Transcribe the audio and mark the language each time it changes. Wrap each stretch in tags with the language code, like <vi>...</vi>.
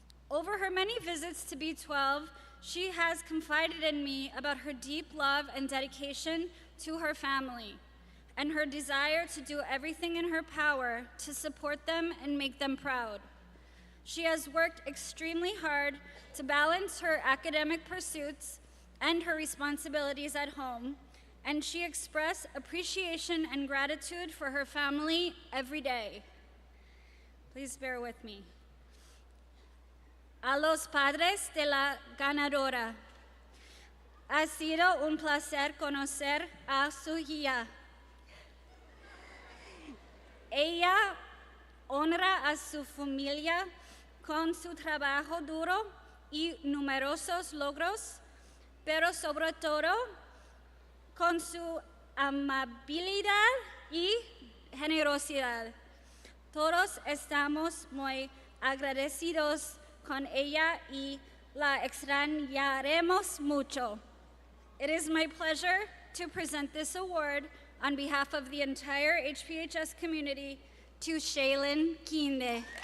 <en>Over her many visits to B12, she has confided in me about her deep love and dedication to her family and her desire to do everything in her power to support them and make them proud. She has worked extremely hard to balance her academic pursuits and her responsibilities at home, and she expressed appreciation and gratitude for her family every day. Please bear with me.</en> <es>A los padres de la ganadora, ha sido un placer conocer a su hija. Ella honra a su familia con su trabajo duro y numerosos logros, pero sobre todo con su amabilidad y generosidad. Todos estamos muy agradecidos con ella y la extrañaremos mucho.</es> <en>It is my pleasure to present this award on behalf of the entire HPHS community to Shaylin Kinde.</en>